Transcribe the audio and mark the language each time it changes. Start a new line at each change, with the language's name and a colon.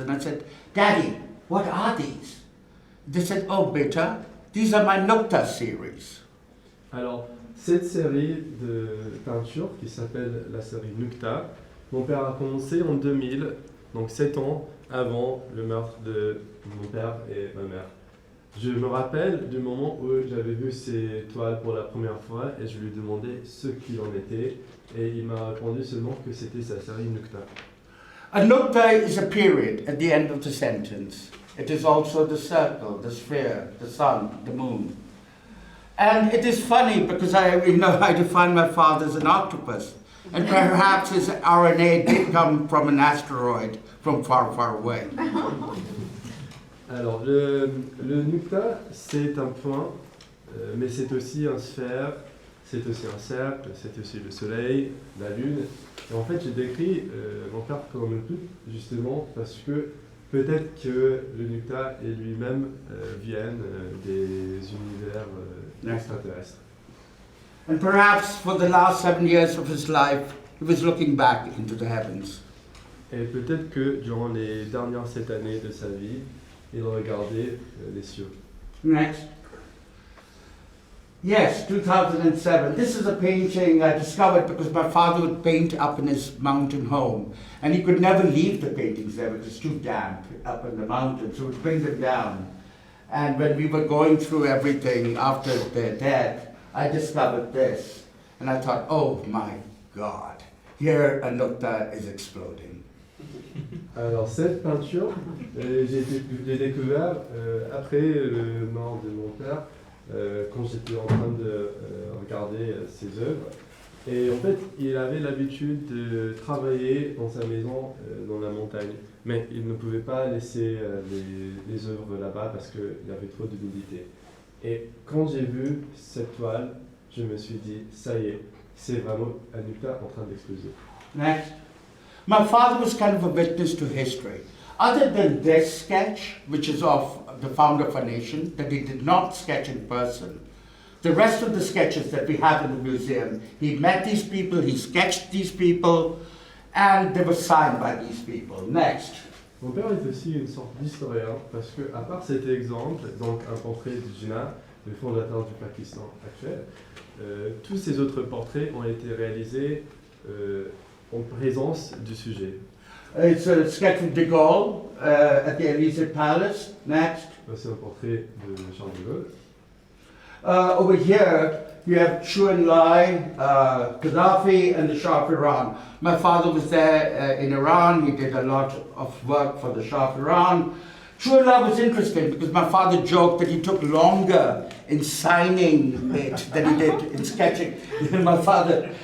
English: And I said, Daddy, what are these? They said, oh, beta, these are my Nukta series.
French: Alors, cette série de peintures qui s'appelle la série Nukta, mon père a commencé en 2000, donc 7 ans avant le meurtre de mon père et ma mère. Je me rappelle du moment où j'avais vu ces toiles pour la première fois et je lui demandais ce qu'il en était et il m'a répondu seulement que c'était sa série Nukta.
English: A Nukta is a period at the end of the sentence. It is also the circle, the sphere, the sun, the moon. And it is funny because I define my father as an octopus. And perhaps his RNA did come from an asteroid from far, far away.
French: Alors, le Nukta, c'est un point, mais c'est aussi un sphère, c'est aussi un cercle, c'est aussi le soleil, la lune. Et en fait, j'ai décrit mon père comme une toute, justement, parce que peut-être que le Nukta et lui-même viennent des univers extraterrestres.
English: And perhaps for the last 7 years of his life, he was looking back into the heavens.
French: Et peut-être que durant les dernières 7 années de sa vie, il regardait les cieux.
English: Next. Yes, 2007. This is a painting I discovered because my father would paint up in his mountain home. And he could never leave the paintings there because it's too damp up in the mountains, so he would bring them down. And when we were going through everything after their death, I discovered this. And I thought, oh my God, here a Nukta is exploding.
French: Alors cette peinture, j'ai découvert après le mort de mon père, quand j'étais en train de regarder ses œuvres. Et en fait, il avait l'habitude de travailler dans sa maison dans la montagne. Mais il ne pouvait pas laisser les œuvres là-bas parce qu'il y avait trop d'humidité. Et quand j'ai vu cette toile, je me suis dit, ça y est, c'est vraiment un Nukta en train d'exploser.
English: Next. My father was kind of a witness to history. Other than this sketch, which is of the founder of our nation, that he did not sketch in person, the rest of the sketches that we have in the museum, he met these people, he sketched these people, and they were signed by these people. Next.
French: Mon père est aussi une sorte d'historien parce que, à part cet exemple, donc un portrait de Jinnah, le fondateur du Pakistan actuel, tous ces autres portraits ont été réalisés en présence du sujet.
English: It's a sketch of de Gaulle at the Élysée Palace. Next.
French: C'est un portrait de Charles de Gaulle.
English: Over here, you have Chu and Lai, Gaddafi, and the Shah of Iran. My father was there in Iran. He did a lot of work for the Shah of Iran. Chu and Lai was interesting because my father joked that he took longer in signing it than he did in sketching. My father.